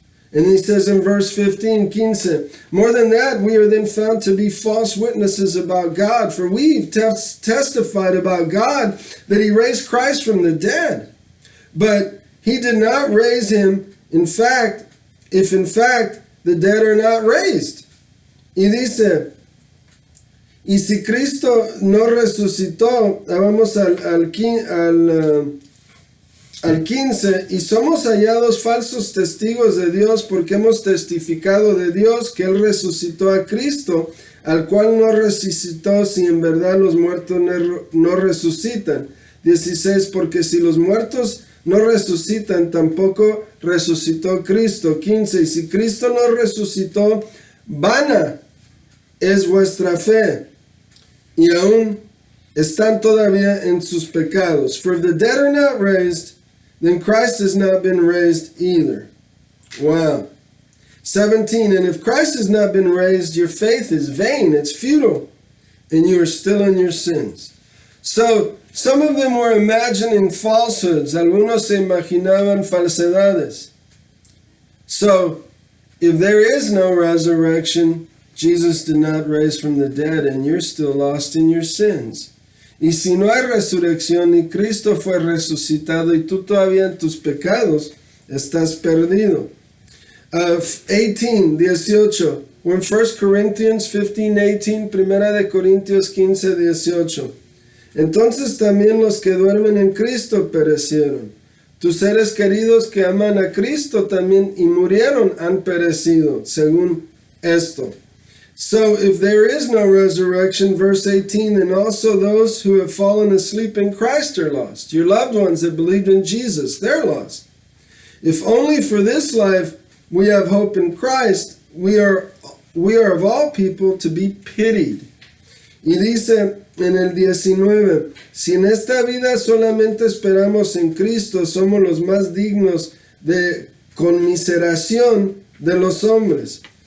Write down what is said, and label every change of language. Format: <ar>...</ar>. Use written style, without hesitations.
<en>And he says in verse 15, more than that, we are then found to be false witnesses about God, for we've testified about God that he raised Christ from the dead. But he did not raise him, if in fact the dead are not raised.</en> <es>Y dice, y si Cristo no resucitó, vamos al 15, y somos hallados falsos testigos de Dios porque hemos testificado de Dios que Él resucitó a Cristo, al cual no resucitó si en verdad los muertos no resucitan. 16, porque si los muertos no resucitan, tampoco resucitó Cristo. 15, y si Cristo no resucitó, vana es vuestra fe, y aún están todavía en sus pecados.</es> <en>For if the dead are not raised, then Christ has not been raised either. Wow. 17, and if Christ has not been raised, your faith is vain, it's futile, and you are still in your sins. So Some of them were imagining falsehoods.</en> <es>Algunos se imaginaban falsedades.</es> <en>So, if there is no resurrection, Jesus did not raise from the dead, and you're still lost in your sins.</en> <es>Y si no hay resurrección y Cristo fue resucitado y tú todavía en tus pecados, estás perdido.</es> <en>18. We're in 1 Corinthians 15:18,</en> <es>Primera de Corintios 15:18. Entonces también los que duermen en Cristo perecieron. Tus seres queridos que aman a Cristo también y murieron han perecido, según esto.</es> <en>So if there is no resurrection, verse 18, then also those who have fallen asleep in Christ are lost. Your loved ones that believed in Jesus, they're lost. If only for this life we have hope in Christ, we are of all people to be pitied.</en> <es>Y dice en el 19, si en esta vida solamente esperamos en Cristo, somos los más dignos de conmiseración de los hombres.</es>